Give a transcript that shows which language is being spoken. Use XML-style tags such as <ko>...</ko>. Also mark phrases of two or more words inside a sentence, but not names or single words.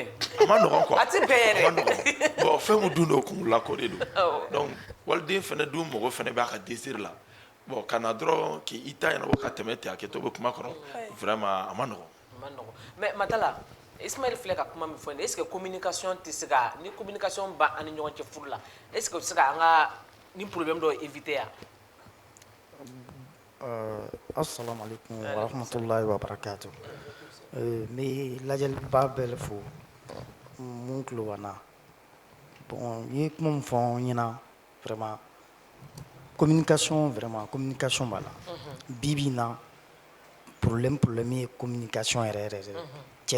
<bm>a ma nɔgɔn quoi a ti bɛn yɛrɛ a ma nɔgɔn bon fɛn min dun don kun la ko de don donc waliden fana dun mɔgɔ fana b'a ka désir la bon ka na dɔrɔn k'i ta ɲɛnabɔ ka tɛmɛ ten a kɛ to bɛ kuma kɔrɔ vraiment a ma nɔgɔn mais Matala Ismaël filɛ ka kuma min fɔ nin</bm> <fr>est ce que</fr> <bm>communication tɛ se ka ni communication ba ani ɲɔgɔn cɛ furu la</bm> <fr>est ce que</fr> <bm>o tɛ se ka an ka ni problème dɔ éviter ya</bm> <ar>السلام عليكم ورحمة الله وبركاته</ar> <bm>mais lajɛliba bɛɛ fo mun tulo b'an na bon n ye kuma min fɔ n ɲɛna</bm> <fr>vraiment communication</fr> <bm>b'a la bi bi in na problème ye communication yɛrɛ yɛrɛ cɛ</bm>